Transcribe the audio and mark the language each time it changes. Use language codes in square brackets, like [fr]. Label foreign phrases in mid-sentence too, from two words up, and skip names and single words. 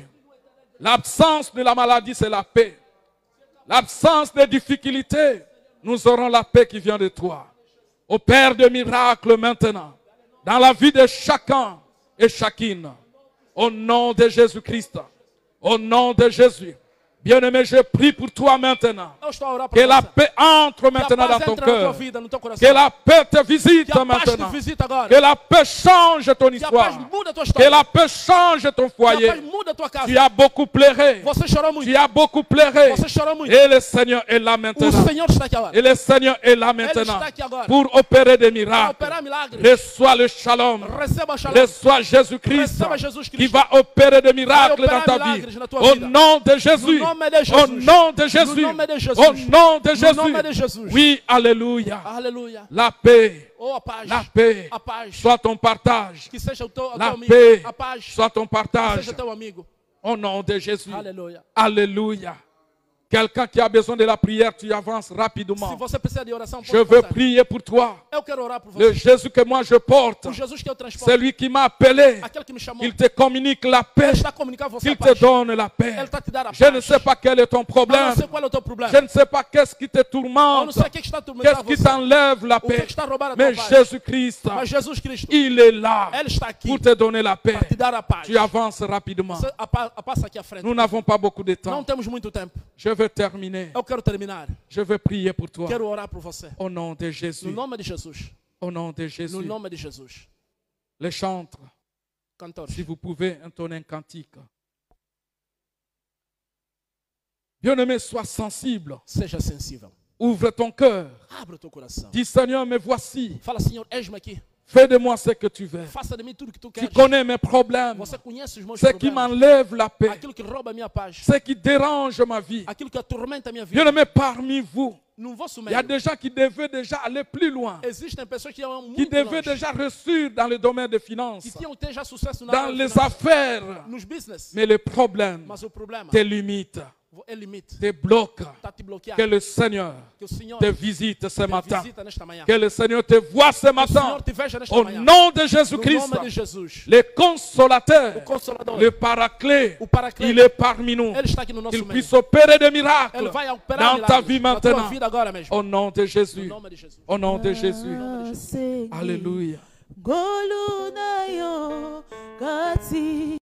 [fr] L'absence de la maladie, c'est la paix. L'absence des difficultés, nous aurons la paix qui vient de toi. Opère de miracles maintenant, dans la vie de chacun et chacune. Au nom de Jésus-Christ, au nom de Jésus. Bien-aimé, je prie pour toi maintenant. [pt] Eu estou a orar [fr] Que [pt] para [fr] la [pt] você. [fr] paix entre [pt] Que a [fr] maintenant dans [pt] paz [fr] ton [pt] entre na tua [fr] cœur. [pt] vida, no teu coração. [fr] Que la paix te visite [pt] Que a paz te [fr] maintenant. [pt] visite agora. [fr] Que la paix change ton [pt] Que a paz [fr] histoire. [pt] muda a tua [fr] Que [pt] história. [fr] la paix change ton [pt] Que a paz [fr] foyer. [pt] muda a tua casa. [fr] Tu as beaucoup pleuré. [pt] Você chorou muito. [fr] Tu as beaucoup pleuré. [pt] Você chorou muito. [fr] Et le Seigneur est là [pt] O [fr] maintenant. [pt] Senhor está aqui agora. [fr] Et le Seigneur est là [pt] Ele [fr] maintenant [pt] está aqui agora. [fr] pour opérer des [pt] Para [fr] miracles. [pt] operar milagres. [fr] Reçois le shalom. [pt] Receba shalom. [fr] Reçois Jésus-Christ [pt] Receba Jesus [fr] qui [pt] Cristo. [fr] va opérer des miracles [pt] Vai [fr] dans ta [pt] operar [fr] vie. [pt] milagres na tua [fr] Au [pt] vida. [fr] nom de Jésus. [pt] No nome de [fr] Au [pt] Jesus. [fr] nom de Jésus. [pt] No nome de Jesus. [fr] Au nom de [pt] No nome de [fr] Jésus. [pt] Jesus. [fr] Oui, alléluia. [pt] Aleluia. [fr] La paix, [pt] Oh, a paz. [fr] la paix [pt] A paz. [fr] soit ton partage. [pt] Que seja o teu [fr] La [pt] amigo. [fr] paix [pt] A paz. [fr] soit ton [pt] Que [fr] partage. [pt] seja teu amigo. [fr] Au nom de Jésus. [pt] Aleluia. [fr] Alléluia. Quelqu'un qui a besoin de la prière, tu avances [pt] Se [fr] rapidement. [pt] você precisa de oração, [fr] Je [pt] pode [fr] veux [pt] passar. [fr] prier pour toi. [pt] Eu quero orar por [fr] Le [pt] você. [fr] Jésus que moi je porte, [pt] O Jesus que eu transporto. [fr] celui qui m'a appelé, [pt] Aquele que me chamou. [fr] il te communique la [pt] Ele [fr] paix, [pt] está a comunicar a você a [fr] qu'il te [pt] paz. [fr] donne la paix. [pt] Ele está a te dar a [fr] Je ne [pt] paz. [fr] sais pas quel est ton [pt] Eu [fr] problème. [pt] não sei qual é o teu problema. [fr] Je ne sais pas qu'est-ce qui te [pt] Eu [fr] tourmente, [pt] não sei o que está [fr] qu'est-ce [pt] atormentando [fr] qui [pt] você. [fr] t'enlève la [pt] O que é [fr] paix. [pt] que está a roubar a tua [fr] Mais [pt] paz. [fr] Jésus-Christ, [pt] Mas Jesus Cristo, [fr] il est là [pt] Ele está aqui [fr] pour te donner la paix. [pt] para te dar a paz. [fr] Tu avances rapidement. [pt] Você passa aqui à frente. [fr] Nous n'avons pas beaucoup de [pt] Não [fr] temps. [pt] temos muito tempo. [fr] Je veux terminer. [pt] Eu quero terminar. [fr] Je veux prier pour toi. [pt] Quero orar por você. [fr] Au nom de [pt] No [fr] Jésus. [pt] nome de Jesus. [fr] Au nom de [pt] No [fr] Jésus. [pt] nome de Jesus. [fr] Les chantres, [pt] Cantores. [fr] si vous pouvez entonner un cantique. Bien-aimé, sois sensible. [pt] Seja sensível. [fr] Ouvre ton cœur. [pt] Abra o teu coração. [fr] Dis Seigneur, me voici. [pt] Fala, Senhor, eis-me aqui. [fr] Fais de moi ce que tu veux. [pt] Faça de mim tudo que tu [fr] Tu [pt] queres. [fr] connais mes problèmes. [pt] Você conhece os meus [fr] Ce qui [pt] problemas. [fr] m'enlève la paix. [pt] Aquilo que rouba a minha paz. [fr] Ce qui dérange ma vie. [pt] Aquilo que atormenta a minha vida. [fr] Bien-aimé, parmi vous, [pt] No vosso [fr] il y a [pt] meio. [fr] des gens qui devaient déjà aller plus loin. [pt] Existem pessoas que iam [fr] Qui [pt] muito [fr] devaient [pt] longe. [fr] déjà réussir dans le domaine des finances. [pt] Que tinham ter já sucesso na [fr] Dans [pt] área [fr] les [pt] financeira, [fr] affaires. [pt] nos business. [fr] Mais le problème [pt] Mas o problema [fr] te limite. [pt] é limite. [fr] te bloque. [pt] Está te bloqueando. [fr] Que le Seigneur [pt] Que o Senhor [fr] te visite ce [pt] te [fr] matin. [pt] visita nesta manhã. [fr] Que le Seigneur te voie ce [pt] Que o [fr] matin. [pt] Senhor te veja nesta [fr] Au [pt] manhã. [fr] nom de [pt] No [fr] Jésus-Christ, [pt] nome de Jesus. [fr] le consolateur, [pt] O Consolador. [fr] le paraclet, [pt] O Paraclete. [fr] il est parmi nous. [pt] Ele está aqui no nosso [fr] Qu'il [pt] meio. [fr] puisse opérer des miracles [pt] Ele vai operar [fr] dans ta [pt] milagres [fr] vie [pt] na tua [fr] maintenant. [pt] vida agora mesmo. [fr] Au nom de [pt] No [fr] Jésus. [pt] nome de Jesus. [fr] Au nom de Jésus. Alléluia. Alléluia. [ln] Golu na yo kati